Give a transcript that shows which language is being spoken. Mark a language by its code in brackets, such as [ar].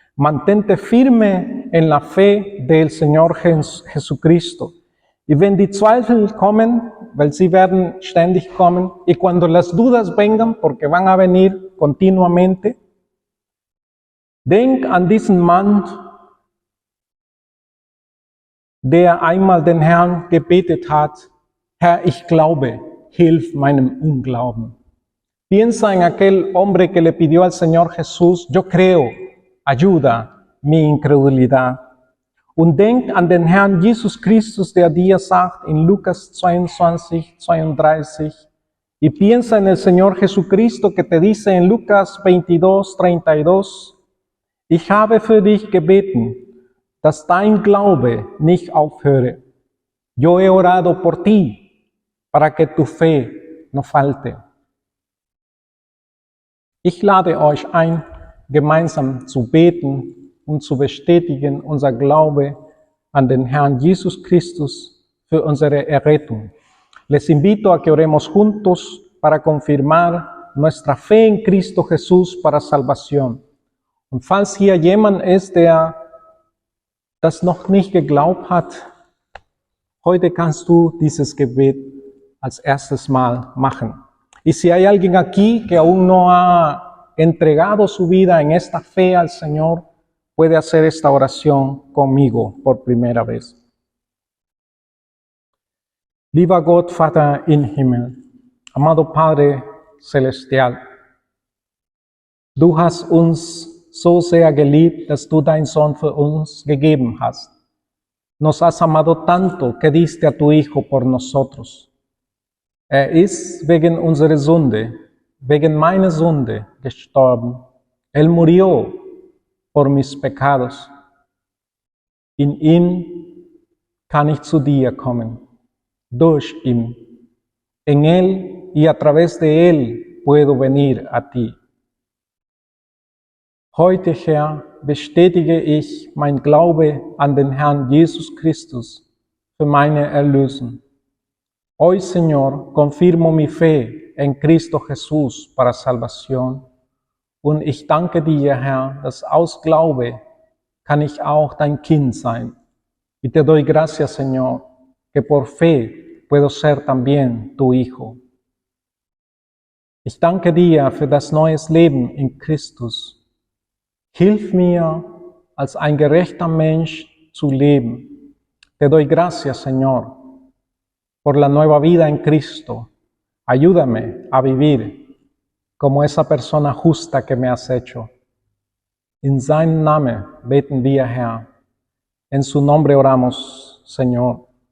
[es] Mantente firme en la fe del Señor Jesucristo. Y [de] wenn die Zweifel kommen, weil sie werden ständig kommen, [es] y cuando las dudas vengan, porque van a venir continuamente, [de] denk an diesen Mann, der einmal den Herrn gebetet hat, Herr, ich glaube, hilf meinem Unglauben. [es] Piensa en aquel hombre que le pidió al Señor Jesús, yo creo, ayuda mi incredulidad. [de] Und denk an den Herrn Jesus Christus, der dir sagt in Lucas 22, 32, [es] y piensa en el Señor Jesucristo que te dice en Lucas 22, 32, [de] ich habe für dich gebeten, dass dein Glaube nicht aufhöre. [es] Yo he orado por ti, para que tu fe no falte. [de] Ich lade euch ein, gemeinsam zu beten und zu bestätigen unser Glaube an den Herrn Jesus Christus für unsere Errettung. [es] Les invito a que oremos juntos para confirmar nuestra fe en Cristo Jesús para salvación. [de] Und falls hier jemand ist, der das noch nicht geglaubt hat, heute kannst du dieses Gebet als erstes Mal machen. [es] Y si hay alguien aquí que aún no ha entregado su vida en esta fe al Señor, puede hacer esta oración conmigo por primera vez. [de] Lieber Gott, Vater im Himmel, [es] amado Padre, celestial. [de] Du hast uns so sehr geliebt, dass du deinen Sohn für uns gegeben hast. [es] Nos has amado tanto que diste a tu Hijo por nosotros. [de] Ist wegen unserer Sünde, wegen meiner Sünde gestorben. [es] Murió por mis pecados. [de] In ihm kann ich zu dir kommen. Durch ihn. [es] En él y a través de él puedo venir a ti. [de] Heute, Herr, bestätige ich mein Glaube an den Herrn Jesus Christus für meine Erlösung. [es] Hoy, Señor, confirmo mi fe en Cristo Jesús para salvación. [de] Und ich danke dir, Herr, dass aus Glaube kann ich auch dein Kind sein. [es] Y te doy gracias, Señor, que por fe puedo ser también tu Hijo. [de] Ich danke dir für das neue Leben in Christus. Hilf mir, als ein gerechter Mensch zu leben. [es] Te doy gracias, Señor, por la nueva vida en Cristo. Ayúdame a vivir como esa persona justa que me has hecho. [de] In seinem Namen beten wir, Herr. [es] En su nombre oramos, Señor.